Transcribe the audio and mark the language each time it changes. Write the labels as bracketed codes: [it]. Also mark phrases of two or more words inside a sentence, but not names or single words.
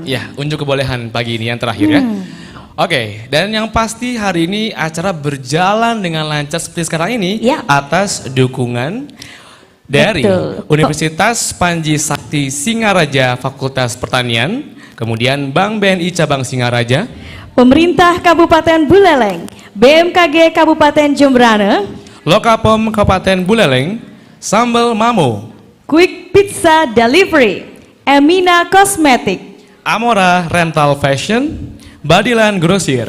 [id] Ya, unjuk kebolehan pagi ini yang terakhir ya. Oke, dan yang pasti hari ini acara berjalan dengan lancar seperti sekarang ini Ya. atas dukungan dari Betul. Universitas Panji Sakti Singaraja Fakultas Pertanian, kemudian Bank BNI Cabang Singaraja, Pemerintah Kabupaten Buleleng, BMKG Kabupaten Jemberana, Lokapom Kabupaten Buleleng, Sambal Mamo, Quick Pizza Delivery, Emina Cosmetic, Amora Rental Fashion, Badilan Grosir,